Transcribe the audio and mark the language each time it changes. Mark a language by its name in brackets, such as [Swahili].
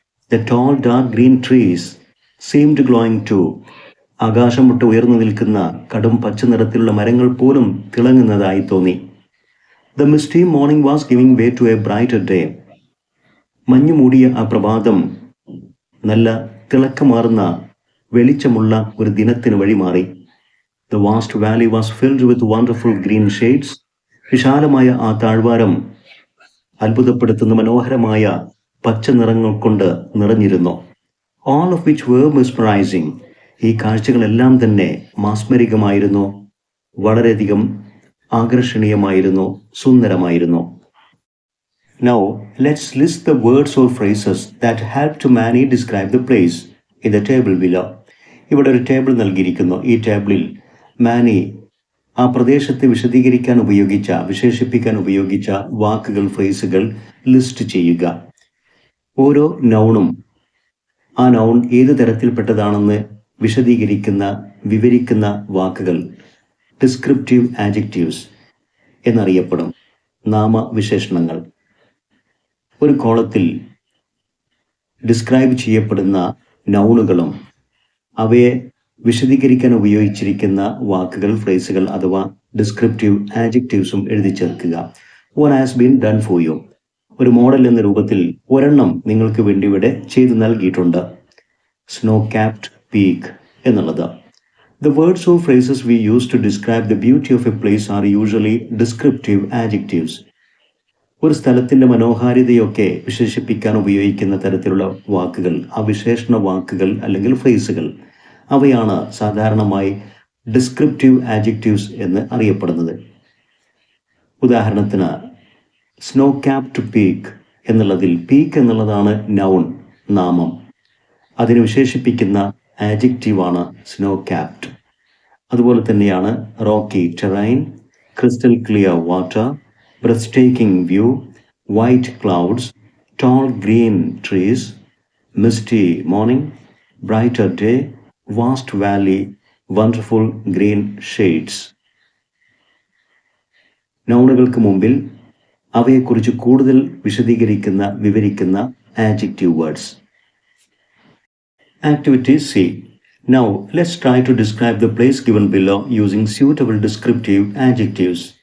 [English] The tall dark green trees seemed glowing too. [Malayalam] ആകാശം മുട്ട് ഉയർന്നു നിൽക്കുന്ന കടും പച്ച നിറത്തിലുള്ള മരങ്ങൾ പോലും തിളങ്ങുന്നതായി തോന്നി. [English] The misty morning was giving way to a brighter day. [Malayalam] മഞ്ഞു മൂടിയ ആ പ്രഭാതം നല്ല തിളക്കമാർന്ന വെളിച്ചമുള്ള ഒരു ദിനത്തിന് വഴിമാറി. [English] The vast valley was filled with wonderful green shades. [Malayalam] വിശാലമായ ആ താഴ്വാരം അത്ഭുതപ്പെടുത്തുന്ന മനോഹരമായ പച്ച നിറങ്ങൾ കൊണ്ട് നിറഞ്ഞിരുന്നു. [English] All of which were mesmerizing. [Malayalam] ഈ കാഴ്ചകളെല്ലാം തന്നെ മാസ്മരികമായിരുന്നു, വളരെയധികം ആകർഷണീയമായിരുന്നു, സുന്ദരമായിരുന്നു. [English] Now let's list the words or phrases that help to Manny describe the place in the table below. [Malayalam] ഇവിടെ ഒരു ടേബിൾ നൽകിയിരിക്കുന്നു. ഈ ടേബിളിൽ മാനി ആ പ്രദേശത്തെ വിശദീകരിക്കാൻ ഉപയോഗിച്ച, വിശേഷിപ്പിക്കാൻ ഉപയോഗിച്ച വാക്കുകൾ, ഫ്രേസുകൾ ലിസ്റ്റ് ചെയ്യുക. ഓരോ നൗണും ആ നൗൺ ഏത് തരത്തിൽപ്പെട്ടതാണെന്ന് വിശദീകരിക്കുന്ന, വിവരിക്കുന്ന വാക്കുകൾ ഡിസ്ക്രിപ്റ്റീവ് ആഡ്ജക്റ്റീവ്സ് എന്നറിയപ്പെടും, നാമവിശേഷണങ്ങൾ. ഒരു കോളത്തിൽ ഡിസ്ക്രൈബ് ചെയ്യപ്പെടുന്ന നൗണുകളും അവയെ വിശദീകരിക്കാൻ ഉപയോഗിച്ചിരിക്കുന്ന വാക്കുകൾ, ഫ്രേസുകൾ അഥവാ ഡിസ്ക്രിപ്റ്റീവ് ആഡ്ജക്റ്റീവ്സും എഴുതി ചേർക്കുക. [English] What has been done for you? [Malayalam] ഒരു മോഡൽ എന്ന രൂപത്തിൽ ഒരെണ്ണം നിങ്ങൾക്ക് വേണ്ടി ഇവിടെ ചെയ്തു നൽകിയിട്ടുണ്ട്. സ്നോ ക്യാപ്ഡ് പീക്ക് എന്നുള്ളത്. [English] The words or phrases we use to describe the beauty of a place are usually descriptive adjectives. [Malayalam] ഒരു സ്ഥലത്തിൻ്റെ മനോഹാരിതയൊക്കെ വിശേഷിപ്പിക്കാൻ ഉപയോഗിക്കുന്ന തരത്തിലുള്ള വാക്കുകൾ, ആ വിശേഷണ വാക്കുകൾ അല്ലെങ്കിൽ ഫ്രേസുകൾ, അവയാണ് സാധാരണമായി ഡിസ്ക്രിപ്റ്റീവ് ആഡ്ജക്റ്റീവ്സ് എന്ന് അറിയപ്പെടുന്നത്. ഉദാഹരണത്തിന് സ്നോ ക്യാപ്ഡ് പീക്ക് എന്നുള്ളതിൽ പീക്ക് എന്നുള്ളതാണ് നൗൺ, നാമം. അതിനെ വിശേഷിപ്പിക്കുന്ന ആഡ്ജക്റ്റീവാണ് സ്നോ ക്യാപ്ഡ്. അതുപോലെ തന്നെയാണ് Rocky terrain, crystal clear water, breathtaking view, white clouds, tall green trees, misty morning, brighter day, vast valley, wonderful green shades. നൗണുകൾക്ക് മുമ്പിൽ അവയെക്കുറിച്ച് കൂടുതൽ വിവരിക്കുന്ന adjective words. [English] Activity C. Now let's try to describe the place given below using suitable descriptive adjectives.